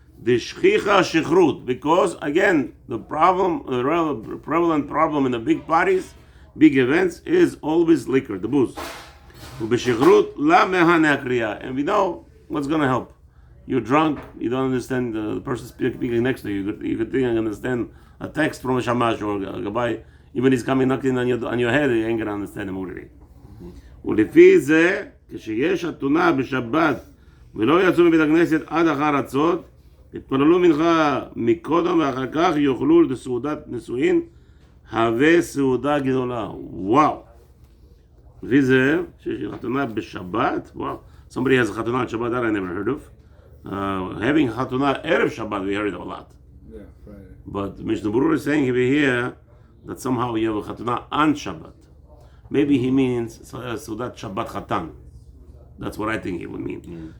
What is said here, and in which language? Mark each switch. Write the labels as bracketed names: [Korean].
[English] The shchicha shechrut, because again, the prevalent problem in the big parties, big events, is always liquor, the booze. And we know what's going to help. You're drunk, you don't understand the person speaking next to you. You could think and understand a text from a Shamash or a Gabbai. Even he's coming knocking on your head, you ain't gonna understand him already. [Hebrew] ולפי זה, כשיש חתונה בשבת ולא יצאו מבית הכנסת עד אחר הצות, יתפללו מנחה מקודם ואחר כך יאכלו לסעודת נישואין, הווה סעודה גדולה. וואו. לפי זה, שיש חתונה בשבת, וואו. [English] Somebody has a חתונה at Shabbat that I never heard of. Having חתונה ערב Shabbat, we heard it a lot. Yeah, Friday. But Mishnah Berurah is saying over here that somehow you have a Chatuna on Shabbat. Maybe he means so that Shabbat Chatan. That's what I think he would mean.